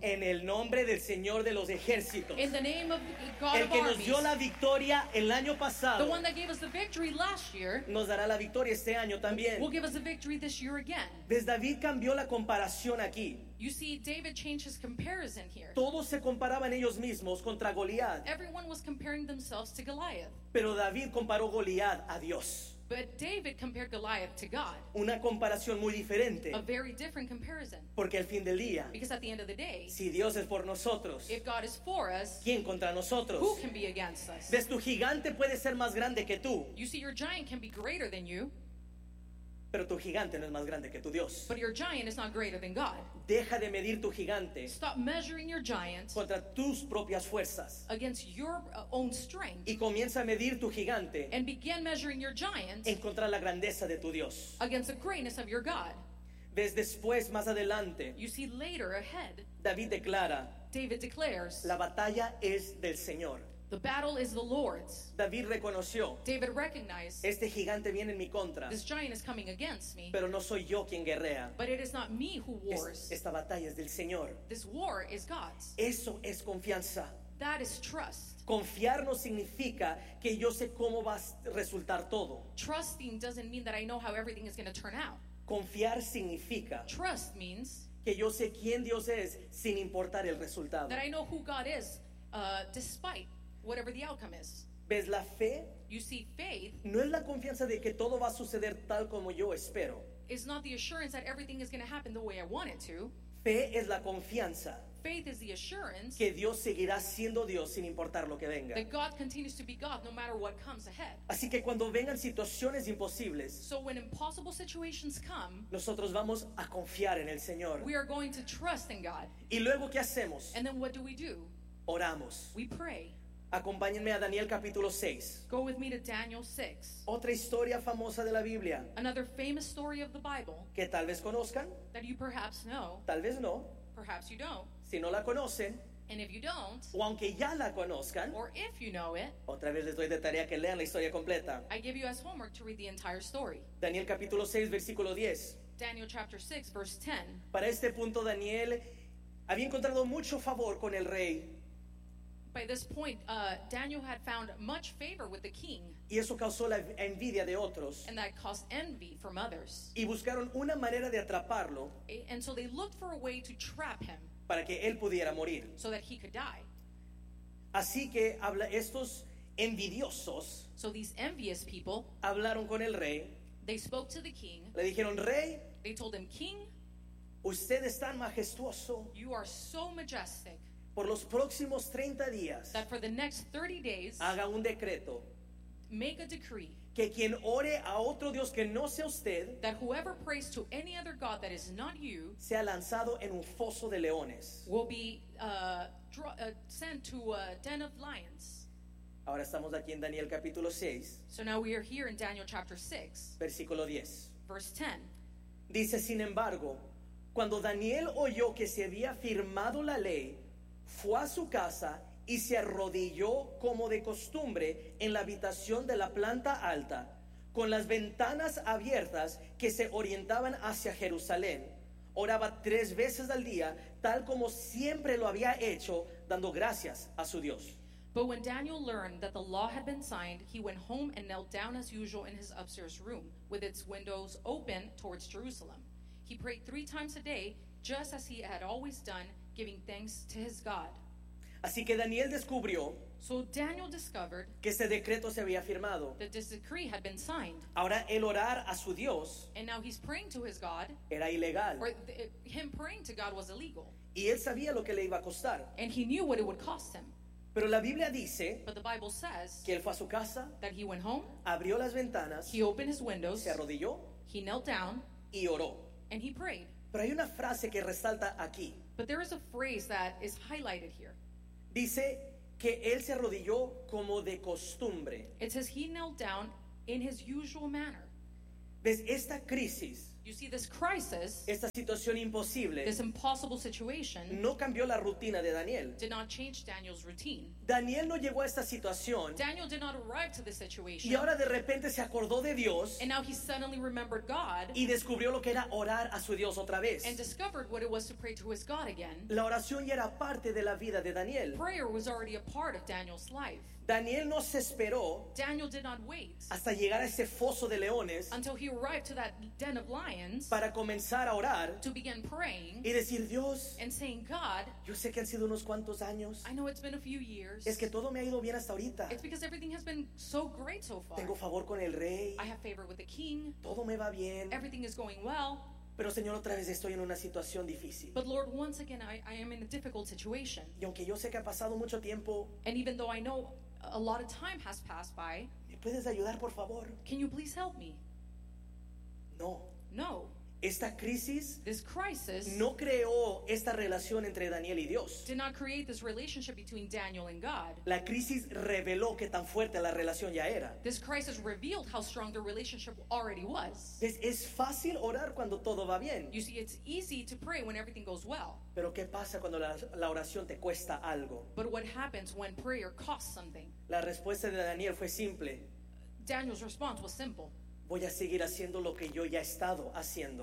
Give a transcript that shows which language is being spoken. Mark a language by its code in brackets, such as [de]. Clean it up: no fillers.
[es] en el nombre del Señor de los ejércitos, [en] in the name of God [es] el [en] of armies, [es] el que nos dio la victoria el año pasado, [en] the one that gave us the victory last year, [es] nos dará la victoria este año también, [en] will give us the victory this year again. [es] Desde David cambió la comparación aquí. [en] You see, David changed his comparison here. [es] Todos se comparaban ellos mismos contra Goliat. [en] Everyone was comparing themselves to Goliath. [es] Pero David comparó Goliat a Dios. [en] But David compared Goliath to God. [es] Una comparación muy diferente. [en] A very different comparison. [es] Porque al fin del día, [en] because at the end of the day, [es] si Dios es por nosotros, [en] if God is for us, [es] ¿quién contra nosotros? [en] Who can be against us? [es] ¿Ves, tu gigante puede ser más grande que tú? [en] You see, your giant can be greater than you. [es] Pero tu gigante no es más grande que tu Dios. [en] But your giant is not greater than God. [es] Deja de medir tu gigante. [en] Stop measuring your giant. [es] Contra tus propias fuerzas. [en] Against your own strength. [es] Y comienza a medir tu gigante. [en] And begin measuring your giant. [es] En contra la grandeza de tu Dios. [en] Against the greatness of your God. [es] Ves después, más adelante. [en] You see later ahead. [es] David declara. [en] David declares. [es] La batalla es del Señor. [en] The battle is the Lord's. [es] David reconoció. [en] David recognized. [es] Este gigante viene en mi contra. [en] This giant is coming against me. [es] Pero no soy yo quien guerrea. [en] But it is not me who wars. [es] Esta batalla es del Señor. [en] This war is God's. [es] Eso es confianza. [en] That is trust. [es] Confiar no significa que yo sé cómo va a resultar todo. [en] Trusting doesn't mean that I know how everything is going to turn out. [es] Confiar significa. [en] Trust means. [es] Que yo sé quién Dios es sin importar el resultado. [en] That I know who God is, despite. Whatever the outcome is. [es] ¿Ves la fe? [en] You see, faith. [es] No es la confianza de que todo va a suceder tal como yo espero. [en] It's not the assurance that everything is going to happen the way I want it to. [es] Fe es la confianza. [en] Faith is the assurance. [es] Que Dios seguirá siendo Dios sin importar lo que venga. [en] That God continues to be God no matter what comes ahead. [es] Así que cuando vengan situaciones imposibles. [en] So when impossible situations come. [es] Nosotros vamos a confiar en el Señor. [en] We are going to trust in God. [es] ¿Y luego qué hacemos? [en] And then what do we do? [es] Oramos. [en] We pray. [es] Acompáñenme a Daniel capítulo 6. [en] Go with me to Daniel 6. [es] Otra historia famosa de la Biblia. [en] Another famous story of the Bible. [es] Que tal vez conozcan. [en] That you perhaps know. [es] Tal vez no. [en] Perhaps you don't. [es] Si no la conocen. [en] And if you don't. [es] O aunque ya la conozcan. [en] Or if you know it. [es] Otra vez les doy de tarea que lean la historia completa. [en] I give you as homework to read the entire story. [es] Daniel capítulo 6 versículo 10. [en] Daniel chapter 6 verse 10. [es] Para este punto Daniel había encontrado mucho favor con el rey. [en] By this point, Daniel had found much favor with the king. [es] Y eso causó la envidia de otros. [en] And that caused envy from others. [es] Y buscaron una manera de atraparlo. [en] And so they looked for a way to trap him. [es] Para que él pudiera morir. [en] So that he could die. [es] Así que estos envidiosos. [en] So these envious people. [es] Hablaron con el rey. [en] They spoke to the king. [es] Le dijeron, rey. [en] They told him, king. [es] Usted es tan majestuoso. [en] You are so majestic. [es] Por los próximos 30 días, [en] that for the next 30 days, [es] haga un decreto, [en] make a decree, [es] que quien ore a otro Dios que no sea usted, [en] that whoever prays to any other God that is not you, [es] sea lanzado en un foso de leones, [en] will be sent to a den of lions. [es] Ahora estamos aquí en Daniel capítulo 6, [en] so now we are here in Daniel chapter 6, [es] versículo 10, [en] verse [es] 10, dice, sin embargo, cuando Daniel oyó que se había firmado la ley, fue a su casa y se arrodilló como de costumbre en la habitación de la planta alta, con las ventanas abiertas que se orientaban hacia Jerusalén. Oraba tres veces al día, tal como siempre lo había hecho dando gracias a su Dios. [en] But when Daniel learned that the law had been signed, he went home and knelt down as usual in his upstairs room, with its windows open towards Jerusalem. He prayed three times a day, just as he had always done, giving thanks to his God. [es] Así que Daniel descubrió, [en] so Daniel discovered, [es] que este decreto se había firmado. [en] That this decree had been signed. [es] Ahora el orar a su Dios, [en] and now he's praying to his God, [es] era ilegal. [en] Or him praying to God was illegal. [es] Y él sabía lo que le iba a costar. [en] And he knew what it would cost him. [es] Pero la Biblia dice, [en] but the Bible says, [es] que él fue a su casa, [en] that he went home, [es] abrió las ventanas, [en] he opened his windows, [es] se arrodilló, [en] he knelt down, [es] y oró. [en] And he prayed. [es] Pero hay una frase que resalta aquí. [en] But there is a phrase that is highlighted here. [es] Dice que él se arrodilló como de costumbre. [en] It says he knelt down in his usual manner. [es] ¿Ves esta crisis? [en] You see this crisis, [es] esta situación imposible, [en] this impossible situation, [es] no cambió la rutina de Daniel. [en] Did not change Daniel's routine. [es] Daniel no llegó a esta situación. [en] Daniel did not arrive to this situation. [es] Y ahora de repente se acordó de Dios. [en] And now he suddenly remembered God. [es] Y descubrió lo que era orar a su Dios otra vez. [en] And discovered what it was to pray to his God again. [es] La oración ya era parte de la vida de Daniel. [en] Prayer was already a part of Daniel's life. [es] Daniel no se esperó. [en] Daniel did not wait. [es] Hasta llegar a ese foso de leones. [en] Until he arrived to that den of lions. [es] Para comenzar a orar, [en] to begin praying, [es] y decir, Dios, [en] and saying, God, [es] yo sé que han sido unos cuantos años, [en] I know it's been a few years, [es] es que todo me ha ido bien hasta ahorita, [en] it's because everything has been so great so far, [es] tengo favor con el rey, [en] I have favor with the king, [es] todo me va bien, [en] everything is going well, [es] pero Señor, otra vez estoy en una situación difícil, [en] but Lord, once again I am in a difficult situation, [es] y aunque yo sé que ha pasado mucho tiempo, [en] and even though I know a lot of time has passed by, [es] ¿me puedes ayudar, por favor? [en] Can you please help me? [es] No. [en] No. [es] Esta crisis, [en] this crisis, [es] no creó esta relación entre Daniel y Dios. [en] Did not create this relationship between Daniel and God. [es] La crisis reveló qué tan fuerte la relación ya era. [en] This crisis revealed how strong the relationship already was. [es] Es fácil orar cuando todo va bien. [en] You see, it's easy to pray when everything goes well. [es] Pero qué pasa cuando la oración te cuesta algo. [en] But what happens when prayer costs something? [es] La respuesta de Daniel fue simple. [en] Daniel's response was simple. [es] Voy a seguir haciendo lo que yo ya he estado haciendo.